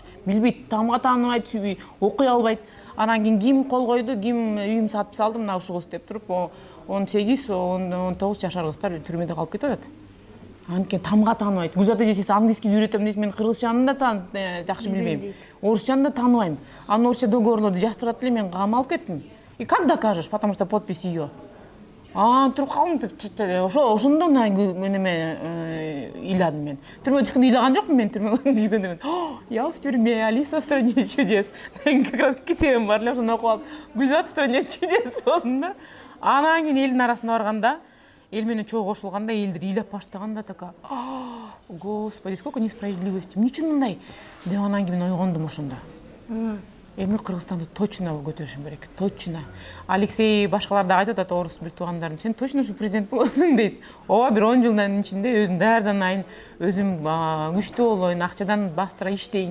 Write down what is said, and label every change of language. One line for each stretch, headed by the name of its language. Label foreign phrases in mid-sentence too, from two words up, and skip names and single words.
Kyrgyz: Билбейт, тамга тааныбайт, сүйбөй, окуй албайт. Анан кийин ким кол койду, ким үйүм сатып салды, мына ушул кыз деп туруп, 18-19 жашар кыздар түрмөдө калып кетип атат. Анткени тамга тааныбайт. Гүлзат эжеси английский үйрөтөм дейт, мен кыргызчаны да жакшы билбейм. Орусчаны да тааныбайм. Анын орусча договорлорду жаздырат эле, мен камалып кеттим.
Russian: И как докажешь, потому что подпись её.
Kyrgyz: Туруп калдым, ошондон неме ыйладым мен. Түрмөгө түшкөндө ыйлаган жокмун мен, түрмөгө түшкөндө мен.
Russian: Я в тюрьме, Алиса в стране чудес.
Kyrgyz: Как раз китебим бар эле, ошону окуп алып, Гүлзат
Russian: в стране чудес
Kyrgyz: болдум да. Анан кийин элдин арасына барганда, эл менен чогуу кошулганда, элдер ыйлап баштаганда
Russian: такая: Господи, сколько несправедливости.
Kyrgyz: Эмне үчүн мындай? Деп анан кийин ойгондум ошондо. Эми Кыргызстанды точно көтөрүшүм керек, точно. Алексей башкалар да айтып атат, орус бир туугандарым, сен точно ушу президент болосуң дейт. Ооба, бир 10 жылдын ичинде өзүм даярдан айын, өзүм күчтүү болоюн, акчадан бастыра иштейин.